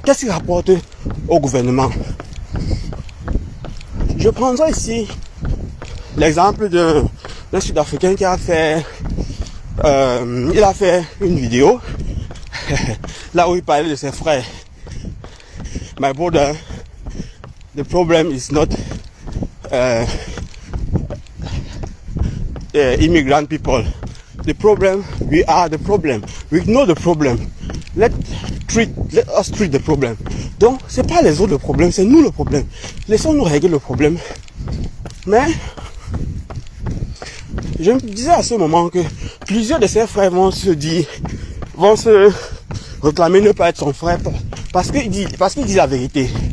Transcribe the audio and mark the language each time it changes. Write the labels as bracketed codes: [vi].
[fr] Qu'est-ce qu'il rapporte au gouvernement? Je prendrai ici l'exemple d'un Sud-Africain qui a fait il a fait une vidéo là où il parlait de ses frères. [en] My brother, the problem is not immigrant people. The problem, we are the problem. We know the problem. Let us treat the problem. [fr] Donc, c'est pas les autres le problème, c'est nous le problème. Laissons-nous régler le problème. Mais je me disais à ce moment que plusieurs de ses frères vont se réclamer ne pas être son frère parce qu'il dit la vérité.